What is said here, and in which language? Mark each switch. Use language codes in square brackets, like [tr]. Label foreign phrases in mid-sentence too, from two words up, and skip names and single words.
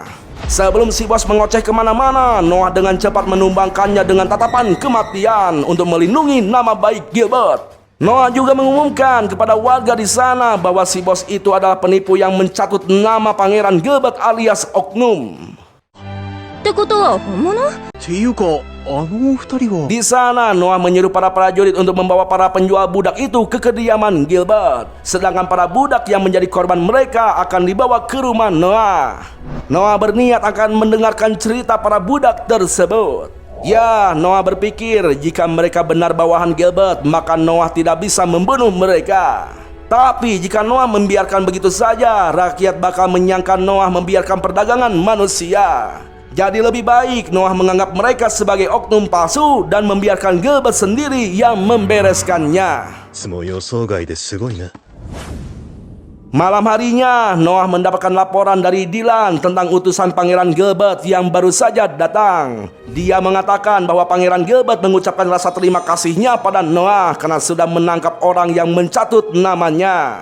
[id] Sebelum si bos mengoceh kemana-mana, Noah dengan cepat menumbangkannya dengan tatapan kematian untuk melindungi nama baik Gilbert. Noah juga mengumumkan kepada warga di sana bahwa si bos itu adalah penipu yang mencatut nama pangeran Gilbert alias Oknum. [ja] ってことは本物？ていうか、二人は。 [id] Di sana, Noah menyuruh para prajurit untuk membawa para penjual budak itu ke kediaman Gilbert. Sedangkan para budak yang menjadi korban mereka akan dibawa ke rumah Noah. Noah berniat akan mendengarkan cerita para budak tersebut. Ya, Noah berpikir jika mereka benar bawahan Gilbert, maka Noah tidak bisa membunuh mereka. Tapi jika Noah membiarkan begitu saja, rakyat bakal menyangka Noah membiarkan perdagangan manusia. Jadi lebih baik Noah menganggap mereka sebagai oknum palsu dan membiarkan Gilbert sendiri yang membereskannya. [ja] いつも予想外ですごいな。 [id] Malam harinya, Noah mendapatkan laporan dari Dylan tentang utusan Pangeran Gilbert yang baru saja datang. Dia mengatakan bahwa Pangeran Gilbert mengucapkan rasa terima kasihnya pada Noah karena sudah menangkap orang yang mencatut namanya.